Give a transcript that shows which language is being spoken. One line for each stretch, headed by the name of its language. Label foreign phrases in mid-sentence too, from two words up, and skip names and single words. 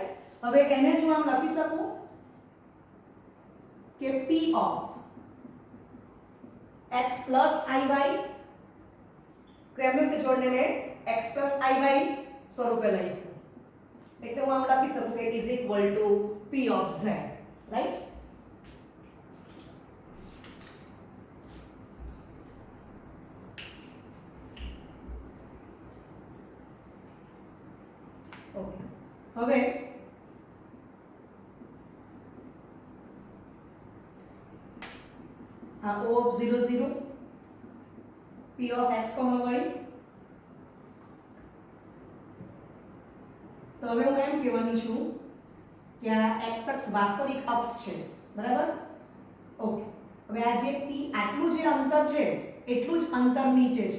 Gujarati: હવે એને જો આમ લખી શકું કે
English: p of x plus iy,
Gujarati: ક્રમયુક્ત જોડને મેં
English: x plus iy
Gujarati: સ્વરૂપે લખ્યું. એટલે હું આમ લખી શકું કે
English: is equal to p of z,
Gujarati: રાઈટ? ઓકે, હવે આ
English: o of 0, 0, p of x, y.
Gujarati: તો હવે હું એમ કહેવાની છું કે આ x અક્ષ વાસ્તવિક અક્ષ છે, બરાબર? ઓકે, હવે આ જે p આટલું જે અંતર છે એટલું જ અંતર નીચે છે.